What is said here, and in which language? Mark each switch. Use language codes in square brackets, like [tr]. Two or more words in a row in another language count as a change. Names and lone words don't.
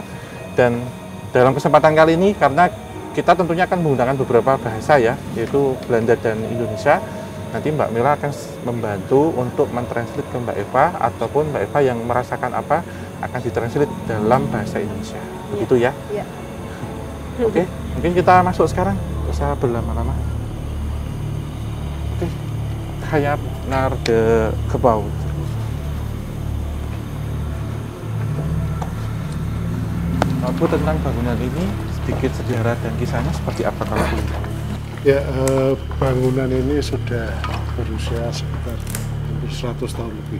[id] Dan dalam kesempatan kali ini, karena kita tentunya akan menggunakan beberapa bahasa ya, yaitu Belanda dan Indonesia, nanti Mbak Mela akan membantu untuk mentranslate ke Mbak Eva, ataupun Mbak Eva yang merasakan apa akan ditranslate dalam bahasa Indonesia. Begitu ya? Iya. Oke, mungkin kita masuk sekarang, tidak usah berlama-lama. [nl] Hayap naar de gebouw. [id] Bu, tentang bangunan ini sedikit sejarah dan kisahnya seperti apa kalau boleh tahu? Ya, bangunan ini sudah berusia sekitar 100 tahun lebih.